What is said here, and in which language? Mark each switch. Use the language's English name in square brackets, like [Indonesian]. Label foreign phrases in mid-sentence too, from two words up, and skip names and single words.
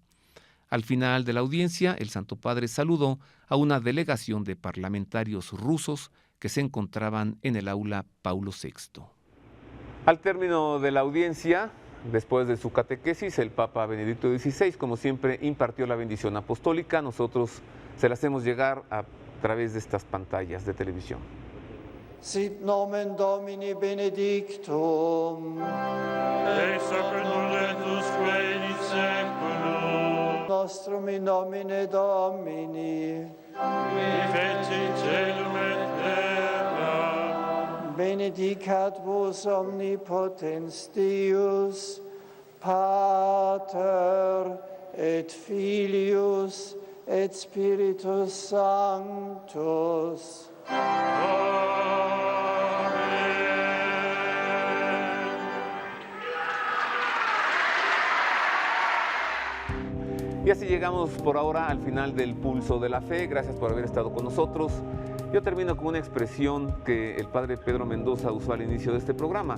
[Spanish] Al final de la audiencia, el Santo Padre saludó a una delegación de parlamentarios rusos que se encontraban en el aula Paulo VI. Al término de la audiencia, después de su catequesis, el Papa Benedicto XVI, como siempre, impartió la bendición apostólica. Nosotros se la hacemos llegar a través de estas pantallas de televisión. [Latin] Sit nomen Domini benedictum. Ex hoc nunc et usque in saeculum. Nostrum in nomine Domini. Qui fecit caelum et terra. Benedicat vos omnipotens Deus, Pater et Filius et Spiritus Sanctus. [Spanish] Y así llegamos por ahora al final del Pulso de la Fe. Gracias por haber estado con nosotros. Yo termino con una expresión que el padre Pedro Mendoza usó al inicio de este programa.